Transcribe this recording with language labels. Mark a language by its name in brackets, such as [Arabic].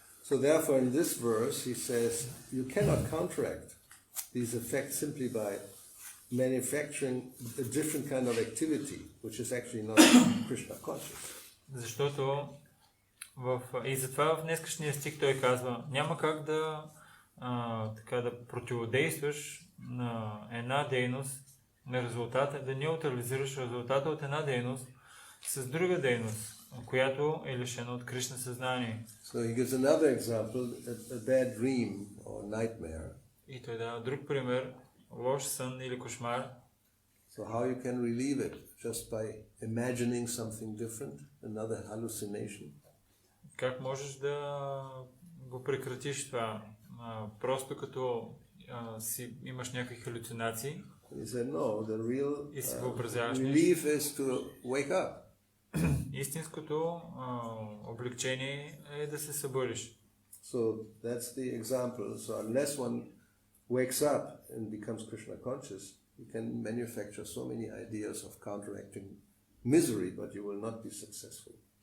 [English] So therefore in this verse he says you cannot counteract these effects simply by manufacturing a different kind of activity, which is actually not Krishna conscious. [Bulgarian] Защото и затова в днескашния стих той казва, няма как да противодействаш на една дейност, на резултата, да неутрализираш резултата от една дейност с друга дейност, която е лишена от Кришна съзнание. [English] So he gives another example, a bad dream or nightmare. [Bulgarian] И той дава друг пример, лош сън или кошмар. [English] So how you can relieve it? Just by imagining something different, another hallucination. [Bulgarian] Как можеш да го прекратиш това? Просто като имаш някакви халюцинации. [English] He said, no, the real relief is to wake up. [Bulgarian] Истинското облегчение е да се събудиш. [English] So that's the example. So unless one wakes up and becomes Krishna conscious, you can manufacture so many ideas of counteracting misery, but you will not be successful.